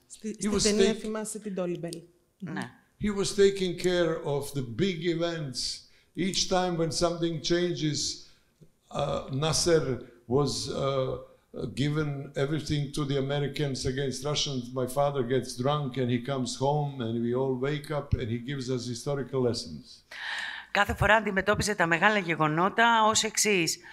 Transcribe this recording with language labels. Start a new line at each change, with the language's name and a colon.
Greek: Στην ταινία θυμάσαι την Dolly Bell. Ναι.
English: He was taking care of the big events. Each time when something changes, Nasser was given everything to the Americans against Russians. My father gets drunk and he comes home and we all wake up and he gives us historical lessons.
Greek: Κάθε φορά αντιμετώπιζε τα μεγάλα γεγονότα ως εξής.